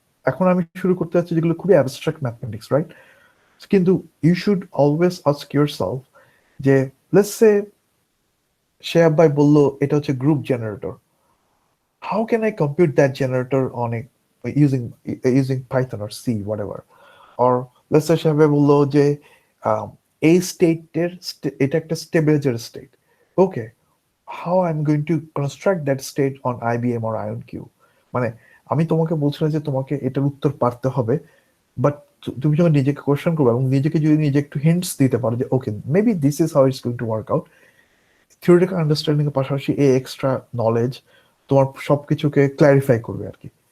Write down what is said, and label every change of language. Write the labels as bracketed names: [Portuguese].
[Bangla] এখন আমি শুরু করতে যাচ্ছি যেগুলো খুবই [English] Abstract mathematics, right? কিন্তু you should always ask yourself যে let's say Shoaib [Bangla] ভাই বললো এটা হচ্ছে [English] Group generator, how can I compute that generator on a using Python or C, whatever? Or let's say [Bangla] সাহেব বললো যে এই স্টেটের এটা একটা [English] Stabiliser state, okay, how I'm going to construct that state on IBM or IonQ? [Bangla] মানে আমি তোমাকে বলছিলাম যে তোমাকে এটার উত্তর পারতে হবে, বাট তুমি যখন নিজেকে কোশ্চেন করবে এবং নিজেকে যদি নিজে একটু হিন্টস দিতে পারো যে [English] okay maybe this is how it's going to work out, [Bangla] theoretical understanding এর পাশাপাশি এই এক্সট্রা নলেজ তোমার সবকিছুকে ক্ল্যারিফাই করবে আর কি।